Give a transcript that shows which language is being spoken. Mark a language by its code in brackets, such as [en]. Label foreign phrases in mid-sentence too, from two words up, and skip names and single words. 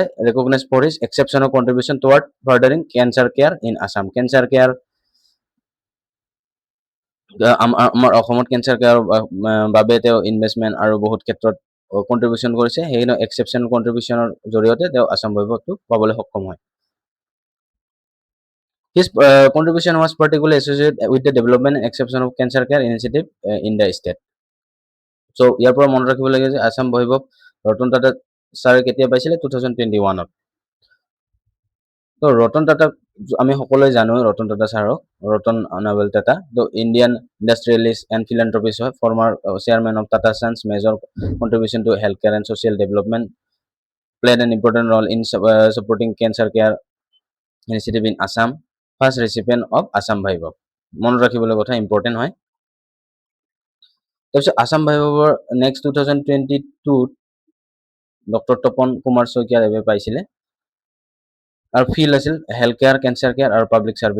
[en] recognised for his exceptional contribution toward furthering cancer care in Assam. cancer care [as] আমাৰ অসমত [en] cancer careৰ [as] বাবে তেওঁ ইনভেষ্টমেণ্ট আৰু বহুত ক্ষেত্ৰত কণ্ট্ৰিবিউশ্যন কৰিছে। সেইকাৰণে [en] exceptional contributionৰ [as] জৰিয়তে তেওঁ আসাম বৈভৱটো পাবলৈ সক্ষম হয়। [en] His contribution was particularly associated with the development and exception of cancer care initiative in the state. [as] So ইয়াৰ পৰা মনত ৰাখিব লাগে যে আসাম বৈভৱ ৰতন টাটা ছাৰে কেতিয়া পাইছিলে? 2021 ত। তো ৰতন টাটাক আমি সকলোৱে জানো, ৰতন টাটা ছাৰক, ৰতন নবেল টাটা। [en] তো Indian industrialist and philanthropist হয় former chairman of Tata Sons major contribution to health care and social development, played an important role in supporting cancer care initiative in Assam. first recipient of [as] আসাম বৈভৱ, মনত ৰাখিবলৈ কথা ইম্পৰ্টেণ্ট হয়। তাৰপিছত আসাম বৈভৱৰ নেক্সট 2022 ডক্টৰ তপন কুমাৰ শইকীয়াদেৱে পাইছিলে। আৰু ফিল্ড আছিল [en] health care, cancer care [as] আৰু [en] public service.